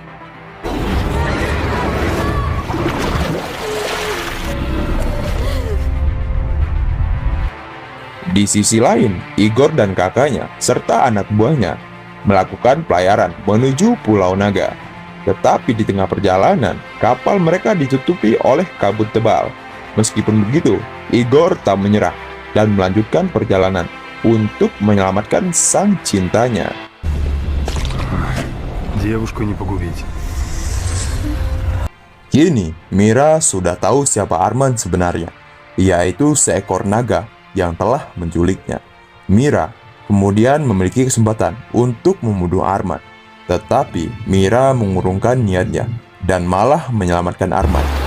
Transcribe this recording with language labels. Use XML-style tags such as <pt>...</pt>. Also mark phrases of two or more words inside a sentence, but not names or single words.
<id>Di sisi lain, Igor dan kakaknya serta anak buahnya melakukan pelayaran menuju Pulau Naga. Tetapi di tengah perjalanan, kapal mereka ditutupi oleh kabut tebal. Meskipun begitu, Igor tak menyerah dan melanjutkan perjalanan untuk menyelamatkan sang cintanya.</id> <ru>Девушку не погубить.</ru> <id>Kini, Mira sudah tahu siapa Arman sebenarnya, yaitu seekor naga yang telah menculiknya. Mira kemudian memiliki kesempatan untuk membunuh Arman, tetapi Mira mengurungkan niatnya dan malah menyelamatkan Arman.</id>